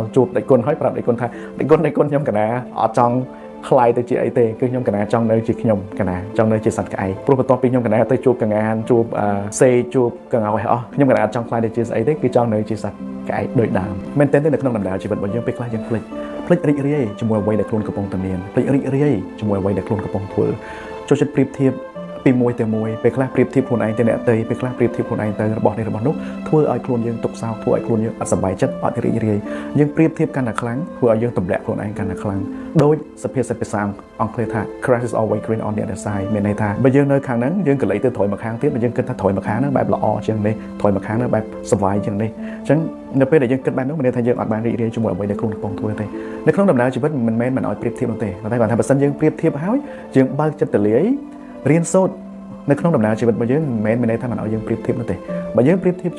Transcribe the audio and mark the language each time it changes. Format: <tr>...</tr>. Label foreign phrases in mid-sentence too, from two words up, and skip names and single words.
<km>ជួបដេចគុណហើយប្រាប់ដេចគុណថាដេចគុណខ្ញុំកណាអត់ចង់ខ្លាយទៅជាអីទេគឺខ្ញុំកណាចង់នៅជាខ្ញុំកណាចង់នៅជាសត្វក្អែកព្រោះបន្ទាប់ពីខ្ញុំកណាទៅជួបកងានជួបសេជួបកង្កោកឲ្យអស់ខ្ញុំកណាអត់ចង់ខ្លាយទៅជាស្អីទេគឺចង់នៅជាសត្វក្អែកដូចដើមមែនទែនទេនៅក្នុងដំណើរជីវិតរបស់យើងពេលខ្លះយើងភ្លេចរីករាយជាមួយអ្វីដែលខ្លួនកំពុងតែមានភ្លេចរីករាយជាមួយអ្វីដែលខ្លួនកំពុងធ្វើចូលចិត្ត ប្រៀបធៀបពីមួយទៅមួយពេលខ្លះប្រៀបធៀបខ្លួនឯងទៅអ្នកតីពេលខ្លះប្រៀបធៀបខ្លួនឯងទៅរបស់នេះរបស់នោះធ្វើឲ្យខ្លួនយើងទុកសោកធ្វើឲ្យខ្លួនយើងអត់សប្បាយចិត្តអត់រីករាយយើងប្រៀបធៀបកាន់តែខ្លាំងធ្វើឲ្យយើងទម្លាក់ខ្លួនឯងកាន់តែខ្លាំងដោយសភាសិតភាសាអង់គ្លេសថា</km> <en>grass is always green on the other side</en> <km>មាន ន័យថាបើយើងនៅខាងហ្នឹងយើងក៏លេចទៅត្រួយមកខាងទៀតបើយើងគិតថាត្រួយមកខាងហ្នឹងបែបល្អជាងនេះត្រួយមកខាងហ្នឹងបែបសុវ័យជាងនេះអញ្ចឹងនៅពេលដែលយើងគិតបែបហ្នឹងមានន័យថាយើងអត់បានរីករាយជាមួយអ្វីដែលខ្លួនកំពុងធ្វើទេនៅក្នុងដំណើរជីវិត មិនមែនមិនឲ្យប្រៀបធៀបនោះទេតែគាត់ថាបើសិនយើងប្រៀបធៀបហើយយើងបើកចិត្តទៅលាយរៀនសូត្រនៅក្នុងដំណើរជីវិតរបស់យើងមិនមែនមានន័យថាមិនឲ្យយើងប្រៀបធៀបនោះទេបើយើងប្រៀបធៀប</km>